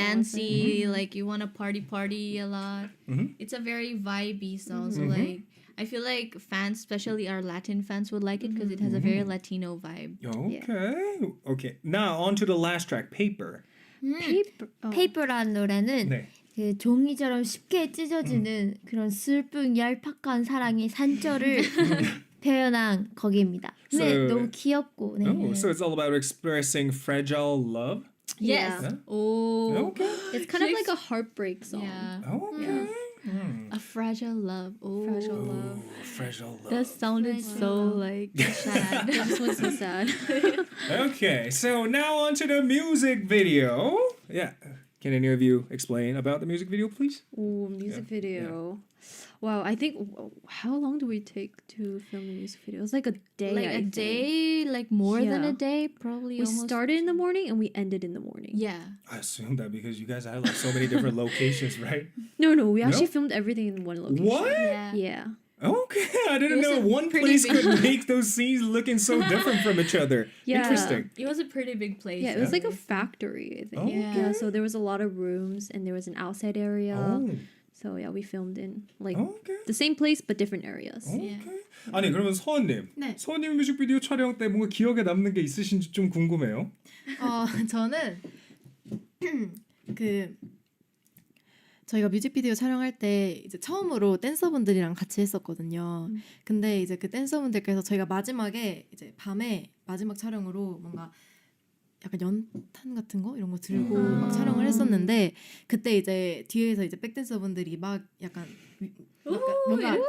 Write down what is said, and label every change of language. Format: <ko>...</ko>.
<en>dancey, like you want to party a lot. Mhm. It's a very vibey song. So like I feel like fans, especially our Latin fans, would like it because it has a very Latino vibe. Okay. Okay. Now on to the last track, Paper. Paper. Oh.</en> <ko>페이퍼라는 노래는 네. 그 종이처럼 쉽게 찢어지는 그런 슬픈 얄팍한 사랑의 산절을 표현한 곡입니다. 네,</ko> <en>So-</en> <ko>너무 귀엽고. 네.</ko> <en>Oh, so it's all about expressing fragile love. Yes. Yeah. Oh. Okay. It's kind of like a heartbreak song. Yeah. Okay. A fragile love. Oh. Fragile love. Fragile love. That sounded so like sad. This one's so sad. Okay, so now on to the music video. Yeah. Can any of you explain about the music video, please? Ooh, music video. Wow, I think how long do we take to film the music video? It was like a day. Like I think. day, like more than Yeah. a day, probably. We almost. started in the morning and we ended in the morning. Yeah. I assume that because you guys had like so many different locations, right? No, we actually No? filmed everything in one location. What? Yeah. Yeah. Okay, I didn't It was know a one pretty place big- could make those scenes looking so different from each other. Yeah. Interesting. It was a pretty big place. Yeah, it was like a factory, I think. Oh, Yeah, so there was a lot of rooms and there was an outside area. Oh, So yeah, we filmed in like okay. the same place but different areas.</en> <ko>Okay. 아니 그러면 서원님, 네. 서원님 뮤직비디오 촬영 때 뭔가 기억에 남는 게 있으신지 좀 궁금해요. 저는 그 저희가 뮤직비디오 촬영할 때 이제 처음으로 댄서분들이랑 같이 했었거든요. 근데 이제 그 댄서분들께서 저희가 마지막에 이제 밤에 마지막 촬영으로 뭔가 약간 연탄 같은 거 이런 거 들고 막 촬영을 했었는데 그때 이제 뒤에서 이제 백댄서분들이 막 약간 뭔가</ko>